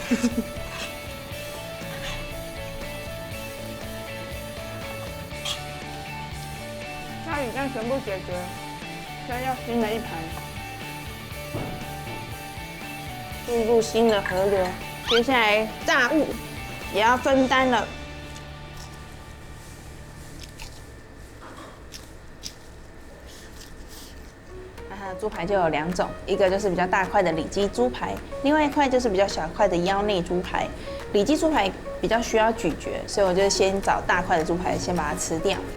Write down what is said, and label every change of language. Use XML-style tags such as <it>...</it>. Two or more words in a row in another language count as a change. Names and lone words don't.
<zh>咖喱醬全部解決，現在要新的一盤，注入新的河流。接下來炸物也要分擔了。豬排就有2種，一個就是比較大塊的里脊豬排，另外一塊就是比較小塊的腰內豬排。里脊豬排比較需要咀嚼，所以我就先找大塊的豬排，先把它吃掉。</zh>